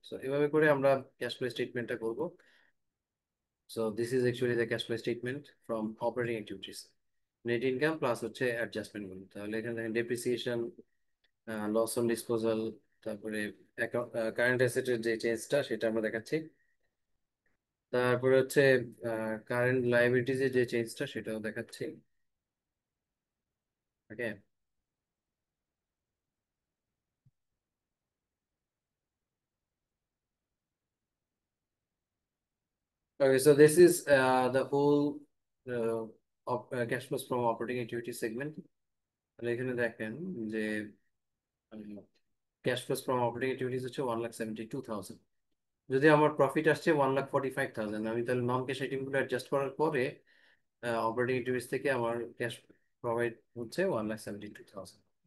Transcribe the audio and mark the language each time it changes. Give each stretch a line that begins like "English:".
Bangla: So এভাবে করে আমরা ক্যাশ ফ্লো স্টেটমেন্টটা করবো।
English: So this is actually the cash flow statement from operating activities, net income plus হচ্ছে adjustment গুলো।
Bangla: তাহলে এখানে দেখেন ডেপ্রিসিয়েশন, লস অন ডিসপোজাল, তারপরে কারেন্ট অ্যাসেটের যে চেঞ্জটা সেটা আমরা দেখাচ্ছি, তারপরে হচ্ছে কারেন্ট লাইবিলিটিজের যে চেঞ্জটা সেটাও দেখাচ্ছি।
English: Okay, okay, so this is the whole cash flows from operating activity segment.
Bangla: তাহলে এখানে দেখেন যে cash flows from operating activities হচ্ছে 1,72,000। যদি আমার প্রফিট আসছে 1,45,000, আমি তাহলে নন ক্যাশ আইটেমগুলো অ্যাডজাস্ট করার পরে অপারেটিং অ্যাক্টিভিটিস থেকে আমার ক্যাশ প্রোভাইড হচ্ছে 1,72,000।